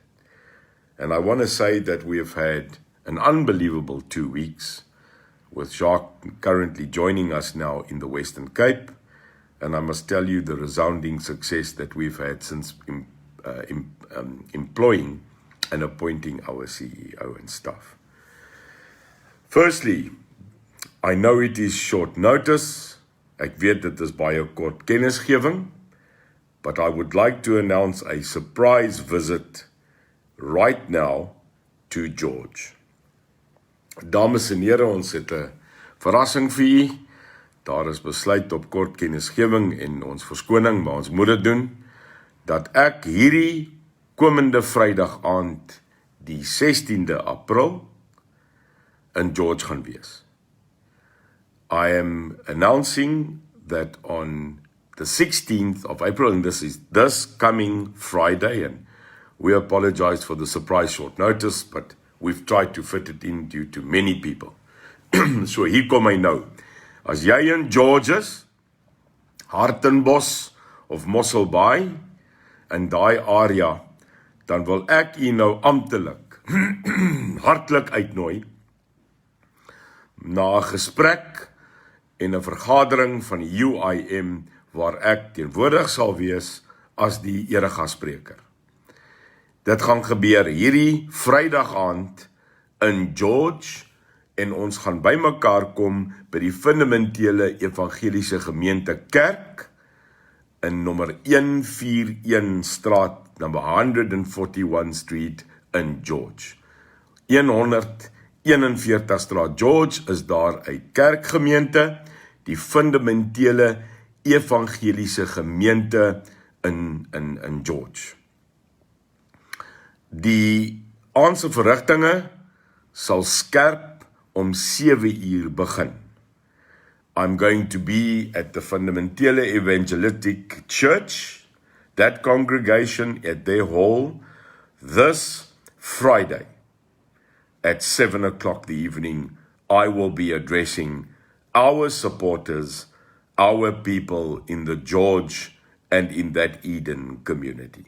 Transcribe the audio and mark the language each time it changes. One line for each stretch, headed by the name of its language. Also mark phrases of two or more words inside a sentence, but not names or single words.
English: And I want to say that we have had an unbelievable 2 weeks with Jacques currently joining us now in the Western Cape. And I must tell you the resounding success that we've had since employing and appointing our CEO and staff. Firstly, I know it is short notice.
Afrikaans: Ek weet dit is baie kort kennisgewing,
English: but I would like to announce a surprise visit right now to George.
Afrikaans: Dames en here, ons het 'n verrassing vir u. Daar is besluit op kort kennisgewing en ons verskoning, maar ons moet dit doen, dat ek hierdie komende Vrydag aand, die 16de April, in George gaan wees. I am announcing that on the 16th of April, and this is this coming Friday, and we apologize for the surprise short notice, but we've tried to fit it in due to many people. So hier kom hy nou. As jy in George is, Hartenbos of Mossel Bay, in daai area, dan wil ek u nou amptelik, hartlik uitnooi, na 'n gesprek en 'n vergadering van die UIM, waar ek teenwoordig sal wees as die eregasspreker. Dit gaan gebeur hierdie Vrydag aand in George, en ons gaan bymekaar kom by die fundamentele evangeliese gemeente kerk in nommer 141 straat,
English: number 141 Street in George.
Afrikaans: 141 straat George is daar 'n kerkgemeente, die fundamentele evangeliese gemeente in George. Die aandse verrigtinge sal skerp om 7 uur begin.
English: I'm going to be at the Fundamentele Evangelistic Church, that congregation at their hall, this Friday at 7 o'clock the evening. I will be addressing our supporters, our people in the George and in that Eden community.